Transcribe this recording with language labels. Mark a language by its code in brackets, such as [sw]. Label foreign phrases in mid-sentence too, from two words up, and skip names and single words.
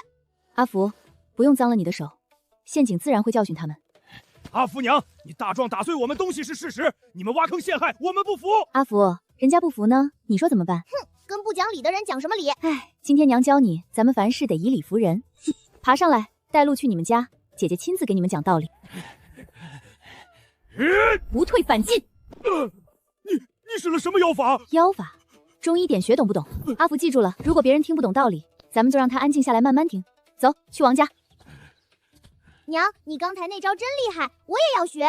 [zh] 阿福，不用脏了你的手，陷阱自然会教训他们。阿福娘，你大壮打碎我们东西是事實，你們挖坑陷害，我們不服。阿福，人家不服呢，你說怎麼辦？哼，跟不講理的人講什麼理？哎，今天娘教你，咱們凡事得以理服人。爬上來，帶路去你們家，姐姐親自給你們講道理。不退反進。你使了什麼妖法？妖法，中醫點學懂不懂？阿福記住了，如果別人聽不懂道理，咱們就讓他安靜下來慢慢聽。走，去王家。娘，你剛才那招真厲害，我也要學。